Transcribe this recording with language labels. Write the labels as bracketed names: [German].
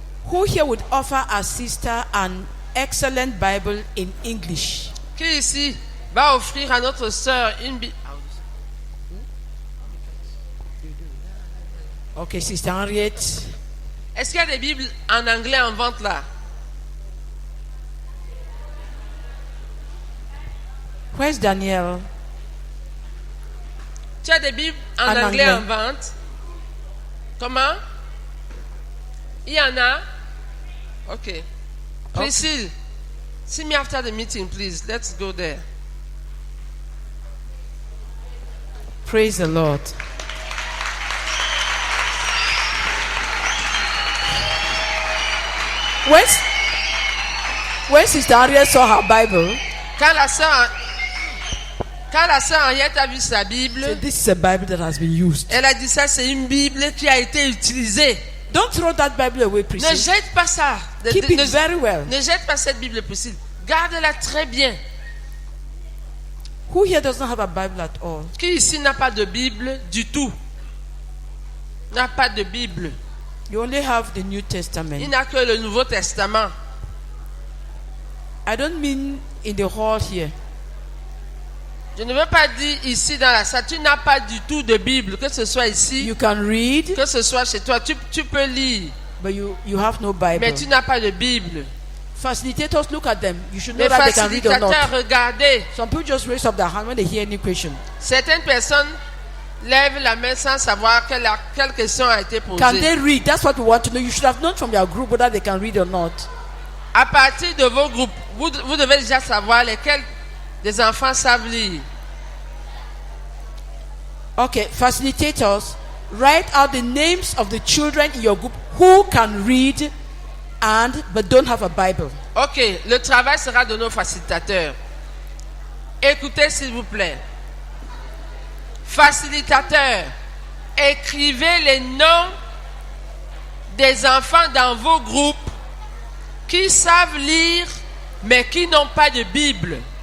[English] Who here would offer our sister an excellent Bible in English? [French] Qui ici va offrir à notre sœur une Bible? [English] Okay, Sister Henriette. [French] Est-ce qu'il y a des Bibles en anglais en vente là? [English] Where's Daniel? [French] Tu as des Bibles en anglais en vente? Comment? Il y en a? Okay. [English] Priscille, see me after the meeting, please. Let's go there. Praise the Lord. When Sister Henriette saw her Bible, [French] quand la sœur Henriette a vu sa Bible, [English] so this is a Bible that has been used. [French] Elle a dit ça, c'est une Bible qui a été utilisée. [English] Don't throw that Bible away, Priscilla. [French] Ne jette pas ça. [English] Keep it very well. [French] Ne jette pas cette Bible, Priscilla. Garde-la très bien. [English] Who here doesn't have a Bible at all? [French] Qui ici n'a pas de Bible du tout? N'a pas de Bible. [English] You only have the New Testament. [French] Il n'a que le Nouveau Testament. [English] I don't mean in the hall here. [French] Je ne veux pas dire ici dans la salle, tu n'as pas du tout de Bible, que ce soit ici, [English] You can read, [French] que ce soit chez toi, tu peux lire, [English] but you have no Bible. [French] mais tu n'as pas de Bible. [English] Facilitators, look at them. You should know [French] Les [English] that they can read or [French] facilitateurs, [English] not. [French] regardez. [English] Some people just raise up their hand when they hear any question. [French] Certaines personnes lèvent la main sans savoir quelle question a été posée. [English] Can they read? That's what we want to know. You should have known from your group whether they can read or not. [French] À partir de vos groupes, vous devez déjà savoir lesquels des enfants savent lire. [English] Okay, facilitators, write out the names of the children in your group who can read but don't have a Bible. [French] Ok, le travail sera de nos facilitateurs. Écoutez s'il vous plaît. Facilitateurs, écrivez les noms des enfants dans vos groupes qui savent lire mais qui n'ont pas de Bible.